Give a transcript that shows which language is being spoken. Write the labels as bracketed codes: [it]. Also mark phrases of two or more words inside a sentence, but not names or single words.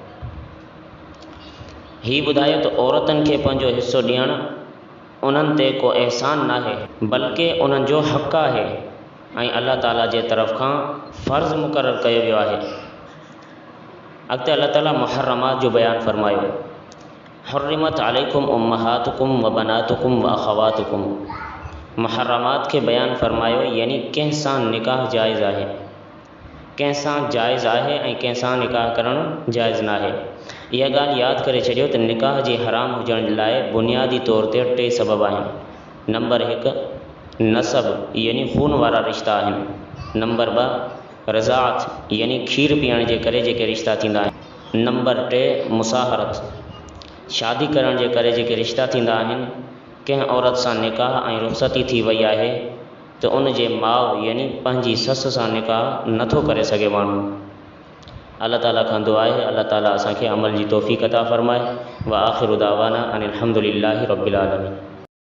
[sd] हीउ ॿुधायो त औरतुनि खे पंहिंजो हिसो ॾियणु उन्हनि ते को अहसान नाहे, बल्कि उन्हनि जो हक़ आहे ऐं अल्लाह ताला जे तरफ़ खां फ़र्ज़ु मुक़ररु कयो वियो आहे। अॻिते अल्लाह ताला मुहर्रमात जो बयानु फ़रमायो, [ar] حرمت عليكم أمهاتكم وبناتكم وأخواتكم. [sd] मुहर्रमात खे बयानु फ़रमायो, यानी कंहिं सां निकाह जाइज़ आहे, कंहिं सां जाइज़ आहे ऐं कंहिं सां निकाह करणु जाइज़ न आहे। इहा ॻाल्हि यादि करे छॾियो त निकाह जे हराम हुजण लाइ बुनियादी तौर ते 3 सबब आहिनि। नंबर 1 नसब यानी खून वारा रिश्ता आहिनि। नंबर 2 रज़ाअत यानी खीर पीअण जे करे जेके रिश्ता थींदा आहिनि। नंबर 3 मुसाहरत, शादी करण जे करे जेके रिश्ता थींदा आहिनि। कंहिं औरत सां निकाह ऐं रुख़्सती थी वई आहे त उन जे माउ यानी पंहिंजी ससु सां निकाह नथो करे सघे माण्हू। अल्लाह ताला खां दुआ आहे अल्लाह ताला असांखे अमल जी तौफ़ीक़ अता फ़रमाए। [ar] وآخر دعوانا أن الحمد لله رب العالمين.